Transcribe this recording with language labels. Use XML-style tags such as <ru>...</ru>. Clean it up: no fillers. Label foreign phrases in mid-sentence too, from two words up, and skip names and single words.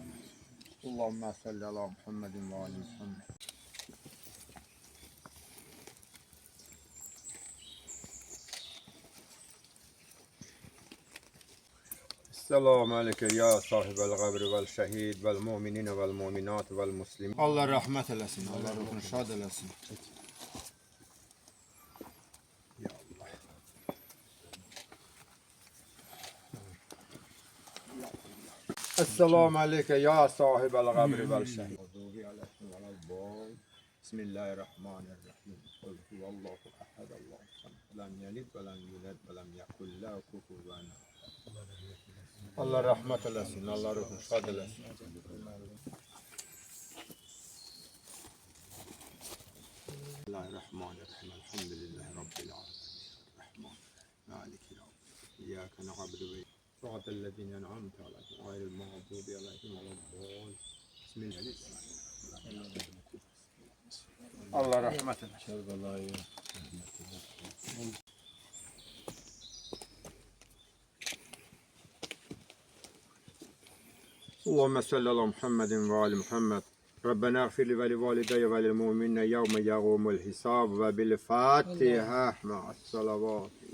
<ar>اللهم صل على محمد وآل محمد. السلام عليك يا صاحب الغبر والشهيد والمؤمنين والمؤمنات والمسلمين.</ar> <tr>Allah rahmet eylesin. Allah ruhunu şad eylesin.</tr> <ar>يا الله. السلام عليك يا صاحب الغبر والشهيد. بسم الله الرحمن الرحيم. قل هو الله أحد الله الصمد لم يلد ولم يولد ولم يكن له كفوا أحد.</ar> <tr>Allah rahmet eylesin. Allah ruhunu şad eylesin. Bismillahirrahmanirrahim.</tr> <ar>الحمد لله رب العالمين. رحمن. مالك يوم الدين. إياك نعبد وصراط الذين أنعمت عليهم غير المغضوب عليهم ولا الضالين. Bismillahirrahmanirrahim.</ar> <tr>Allah rahmet eylesin.</tr> <ar>اللهم صل على محمد وآل محمد. ربنا اغفر لي ولوالدي وللمؤمنين يوم يقوم الحساب وبالفاتحة مع الصلوات.</ar>